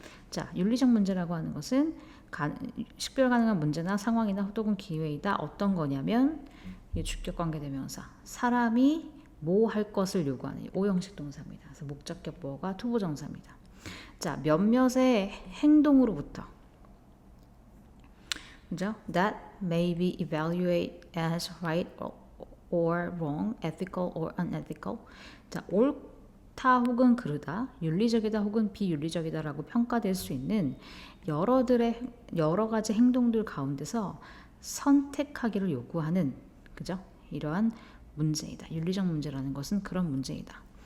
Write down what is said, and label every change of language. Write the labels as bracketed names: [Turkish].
[Korean] 자, 윤리적 문제라고 하는 것은 식별 가능한 문제나 상황이나 혹은 기회이다. 어떤 거냐면 이 주격관계대명사 사람이 뭐 할 것을 요구하는 오형식 동사입니다. 그래서 목적격 뭐가 투부정사입니다. 자, 몇몇의 행동으로부터 그죠? [English] That may be evaluated as right or wrong, ethical or unethical. [Korean] 자, 옳다 혹은 그르다, 윤리적이다 혹은 비윤리적이다라고 평가될 수 있는 여러 가지 행동들 가운데서 선택하기를 요구하는 그죠? 이러한 문제이다. 윤리적 문제라는 것은 그런 문제이다.